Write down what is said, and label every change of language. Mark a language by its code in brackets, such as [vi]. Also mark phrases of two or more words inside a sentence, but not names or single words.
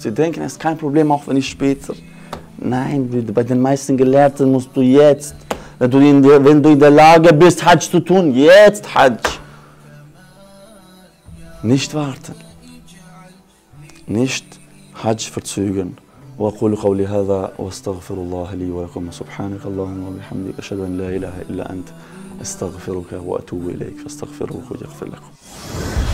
[de] Sie denken, es ist kein Problem, auch wenn ich später. Nein, Brüder, bei den meisten Gelehrten musst du jetzt, wenn du in der Lage bist, Hajj zu tun, jetzt Hajj. Nicht warten. Nicht Hajj verzögern. [ar] وأقول قولي هذا وأستغفر الله لي ولكم سبحانك اللهم وبحمدك أشهد أن لا إله إلا أنت أستغفرك وأتوب إليك فاستغفروه يغفر لكم.